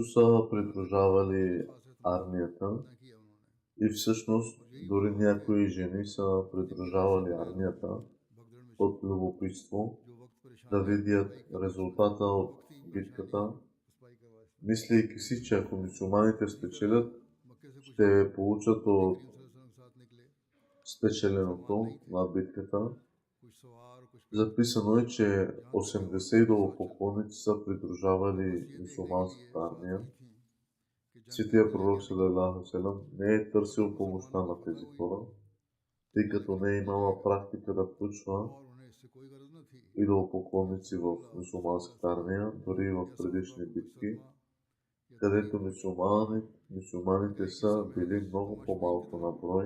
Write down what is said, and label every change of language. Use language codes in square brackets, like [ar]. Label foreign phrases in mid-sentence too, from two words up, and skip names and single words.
[bg] са придружавали армията и всъщност дори някои жени са придружавали армията от любопитство да видят резултата от битката, мислейки си, че ако мюсюлманите спечелят, ще получат от спечеленото на битката. Записано е, че 80 идолопоклонници са придружавали мюсюлманската армия. Светия пророк [ar] صلى الله عليه وسلم [bg] не е търсил помощта на тези хора, тъй като не е имала практика да включва идолопоклонници в мюсюлманската армия, дори в предишни битки. където мюсюлманите са били много по-малко на брой.